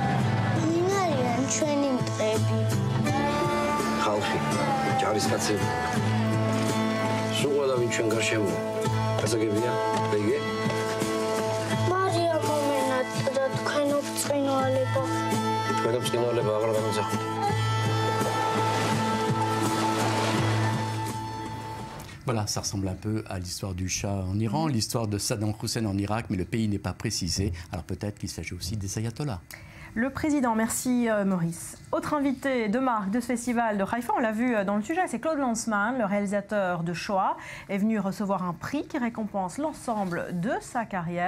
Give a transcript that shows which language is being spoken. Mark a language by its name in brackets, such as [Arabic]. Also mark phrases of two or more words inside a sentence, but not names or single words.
[Georgian] ვინ არიან ჩვენი მტრები? ხალხი, ჯარისკაცები. სულ ყველავინ ჩვენ გარშემო. გასაგებია, ბეგე? მარია მომენატრა თქვენო ბრწყინვალება. თქვენო ბრწყინვალება აღარ გამოსახოთ. [French] Voilà, ça ressemble un peu à l'histoire du Shah en Iran, l'histoire de Saddam Hussein en Irak, mais le pays n'est pas précisé. Alors peut-être qu'il s'agit aussi des ayatollahs. Le président, merci Maurice. Autre invité de marque de ce festival de Haïfa, on l'a vu dans le sujet, c'est Claude Lanzmann, le réalisateur de Shoah, est venu recevoir un prix qui récompense l'ensemble de sa carrière.